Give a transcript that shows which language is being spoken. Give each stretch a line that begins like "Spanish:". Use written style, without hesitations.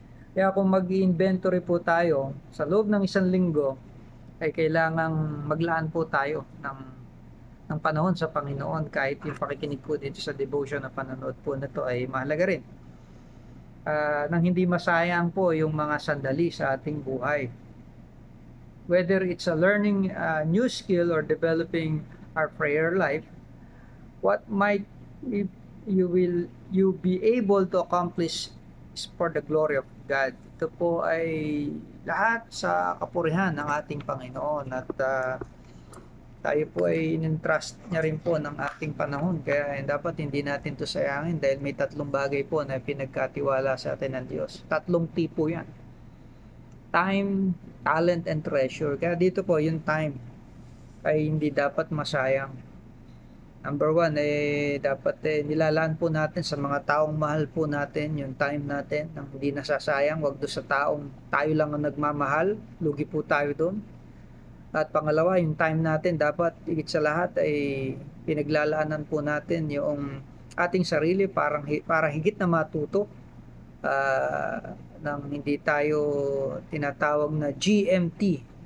Filipino: Kaya kung mag-inventory po tayo sa loob ng 1 linggo, ay kailangang maglaan po tayo ng panahon sa Panginoon kahit yung pakikinig po dito sa devotion na panonood po na to ay mahalaga rin. Nang hindi masayang po yung mga sandali sa ating buhay.
English: Whether it's a learning a new skill or developing our prayer life, what might you be able to accomplish is for the glory of God.
Filipino: Ito po ay lahat sa kapurihan ng ating Panginoon at tayo po ay in-entrust niya rin po ng ating panahon kaya dapat hindi natin to sayangin dahil may 3 bagay po na pinagkatiwala sa atin ng Diyos. 3 tipo yan.
English: Time, talent, and treasure.
Filipino: Kaya dito po yung time ay hindi dapat masayang. Number 1 dapat nilalaan po natin sa mga taong mahal po natin yung time natin nang hindi nasasayang. Wag doon sa taong tayo lang ang nagmamahal, lugi po tayo doon. At pangalawa, yung time natin dapat higit sa lahat ay pinaglalaanan po natin yung ating sarili para higit na matuto nang hindi tayo tinatawag na GMT.